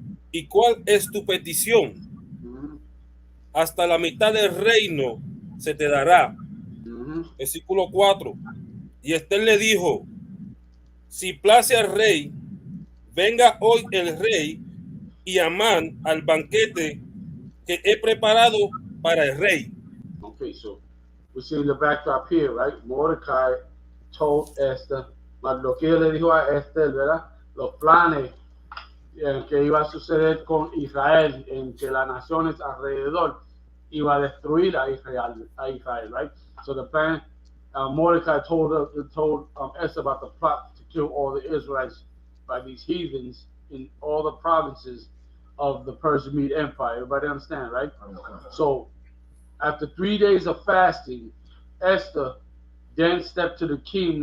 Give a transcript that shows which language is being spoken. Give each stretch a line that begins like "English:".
Spanish: ¿Y cuál es tu petición? Hasta la mitad del reino se te dará. Versículo 4. Y Esther le dijo, si place al rey, venga hoy el rey y Amán al banquete que he preparado para el rey.
English: Okay, so we see the backdrop here, right? Mordecai told Esther,
Spanish: lo que le dijo a Esther, ¿verdad? Los planes que iba a suceder con Israel, en que las naciones alrededor iba a destruir a Israel, right?
English: So the plan, Mordecai told Esther about the plot to kill all the Israelites by these heathens in all the provinces of the Persian Media Empire. Everybody understand, right? So after 3 days of fasting, Esther then stepped to the king.